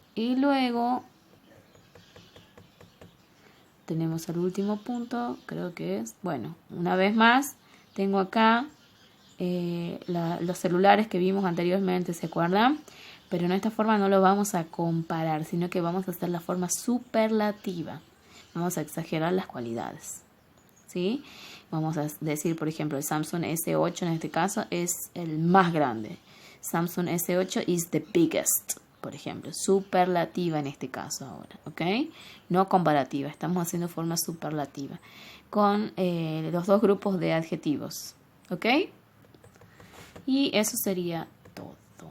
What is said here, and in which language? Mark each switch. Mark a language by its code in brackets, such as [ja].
[es] Y luego tenemos el último punto, creo que es, bueno, una vez más, tengo acá los celulares que vimos anteriormente, ¿se acuerdan? Pero en esta forma no lo vamos a comparar, sino que vamos a hacer la forma superlativa. Vamos a exagerar las cualidades, ¿sí? Vamos a decir, por ejemplo, el Samsung S8 en este caso es el más grande. [en] Samsung S8 is the biggest. [es] Por ejemplo, superlativa en este caso ahora, ¿ok? No comparativa, estamos haciendo forma superlativa con los dos grupos de adjetivos, ¿ok? Y eso sería todo.